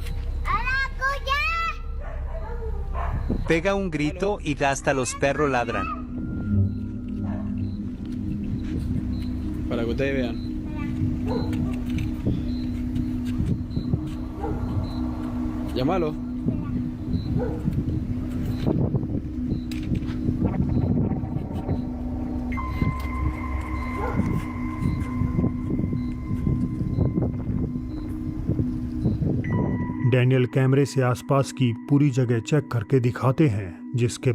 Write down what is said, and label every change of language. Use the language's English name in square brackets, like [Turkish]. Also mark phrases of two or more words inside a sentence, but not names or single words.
[Spanish] Pega un grito y hasta los perros ladran. Para que ustedes vean. Llámalo. [Hindi] डैनियल कैमरे से आसपास की पूरी जगह चेक करके दिखाते हैं, जिसके